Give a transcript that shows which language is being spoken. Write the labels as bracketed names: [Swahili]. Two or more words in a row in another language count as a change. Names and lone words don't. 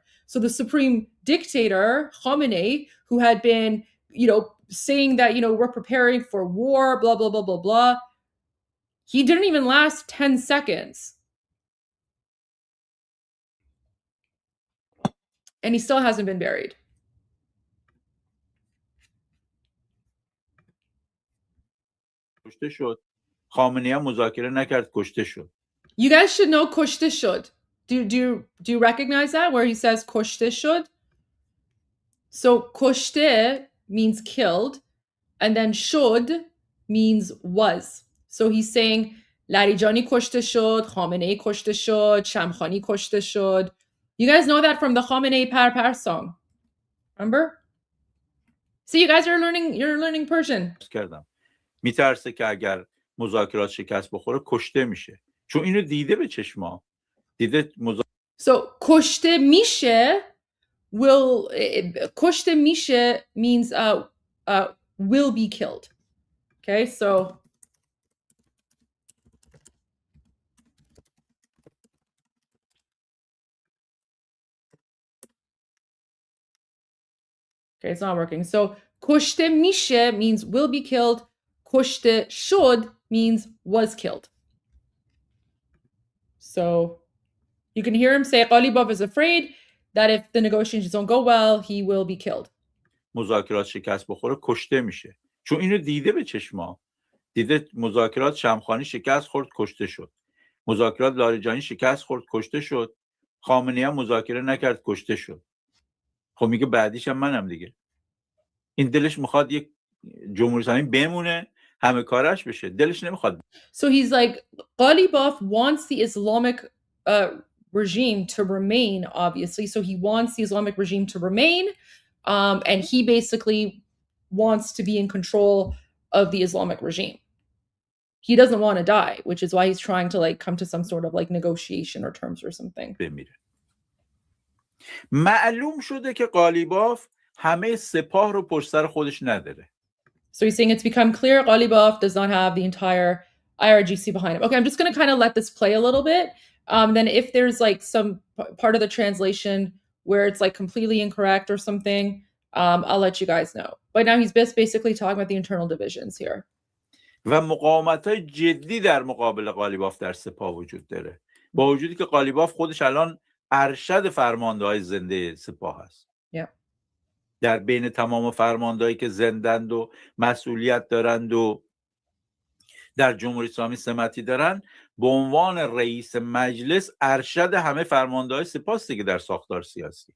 [English] So the supreme dictator, Khamenei, who had been, saying that, we're preparing for war, blah, blah, blah, blah, blah. He didn't even last 10 seconds. And he still hasn't been buried. [Persian] کشته شد. خامنه‌ای هم مذاکره نکرد، کشته شد. [English] You guys should know [Persian] کشته شد. [English] Do you recognize that where he says [Persian] کشته شد? [English] So کشته means killed, and then شد means was. So he's saying Larijani [Persian] کشته شد, [English] Khamenei [Persian] کشته شد, [English] Shamkhani [Persian] کشته شد. [English] You guys know that from the Khamenei Par song. Remember? See, you guys are learning Persian. [Persian] کردم. میترسه که اگر مذاکرات شکست بخوره کشته میشه. چون اینو دیده به چشما. دیده [English] So [Persian] کشته میشه کشته میشه [English] means will be killed. Okay, so okay, it's not working. So [Persian] کشته میشه [English] means will be killed. [Persian] کشته شد [English] means was killed. So you can hear him say Ghalibaf is afraid that if the negotiations don't go well, he will be killed. [Persian] مذاکرات شکست بخوره کشته میشه. چون اینو دیده به چشما. دیده مذاکرات شمخانی شکست خورد، کشته شد. مذاکرات لاریجانی شکست خورد، کشته شد. خامنه‌ای هم مذاکره نکرد، کشته شد. خب میگه بعدیش هم منم دیگه. این دلش میخواد یک جمهوری اسلامی بمونه، همه کارش بشه. دلش نمیخواد. [English] So he's like, Ghalibaf wants the Islamic regime to remain, obviously. So he wants the Islamic regime to remain. And he basically wants to be in control of the Islamic regime. He doesn't want to die, which is why he's trying to come to some sort of negotiation or terms or something. [Persian] بمیره. معلوم شده که غالیباف همه سپاه رو پشت سر خودش نداره. [English] So he's saying it's become clear Ghalibaf does not have the entire IRGC behind him. Okay, I'm just going to kind of let this play a little bit. Then if there's some part of the translation where it's completely incorrect or something, I'll let you guys know. But now he's basically talking about the internal divisions here. [Persian] و مقاومت‌های جدی در مقابل غالیباف در سپاه وجود داره. با وجودی که غالیباف خودش الان ارشد فرمانده‌های زنده سپاه است. در بین تمام فرماندهایی که زندند و مسئولیت دارند و در جمهوری اسلامی سمتی دارن، به عنوان رئیس مجلس ارشد همه فرماندههای سپاه است دیگه در ساختار سیاسی.